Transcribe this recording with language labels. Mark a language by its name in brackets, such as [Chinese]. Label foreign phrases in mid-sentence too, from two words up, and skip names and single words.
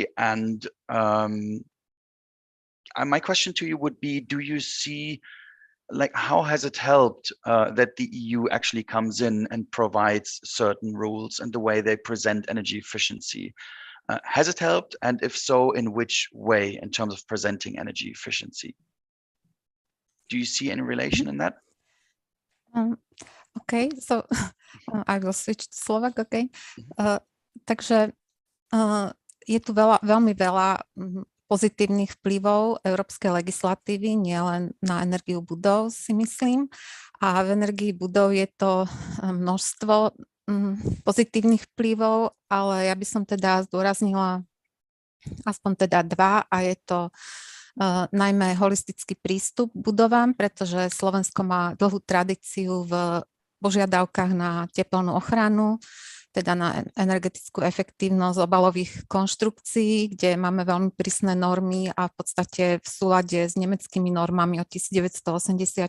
[English] And my question to you would be, do you see, how has it helped that the EU actually comes in and provides certain rules and the way they present energy efficiency? Has it helped? And if so, in which way in terms of presenting energy efficiency? Do you see any relation in that? Okay, so I will switch to Slovak, okay. [Slovak] Takže je tu veľmi veľa pozitívnych vplyvov európskej legislatívy, nielen na energiu budov, si myslím. A v energii budov je to množstvo pozitívnych vplyvov, ale ja by som teda zdôraznila aspoň teda dva, a je to najmä holistický prístup k budovám, pretože Slovensko má dlhú tradíciu v požiadavkách na teplnú ochranu, teda na energetickú efektívnosť obalových konštrukcií, kde máme veľmi prísne normy a v podstate v súlade s nemeckými normami od 1984.